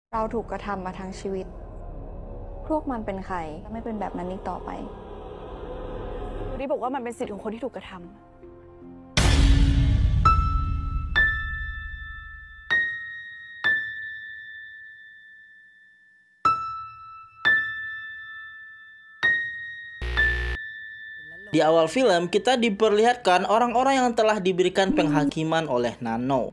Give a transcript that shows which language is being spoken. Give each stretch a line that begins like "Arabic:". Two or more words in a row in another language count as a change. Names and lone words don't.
Thai: เราถูกกระทำมาทั้งชีวิต พวกมันเป็นใครไม่เป็นแบบนั้นอีกต่อไป ดูดิบอกว่ามันเป็นสิทธิ์ของคนที่ถูกกระทำ
Indonesian: Di awal film, kita diperlihatkan orang-orang yang telah diberikan penghakiman oleh Nano.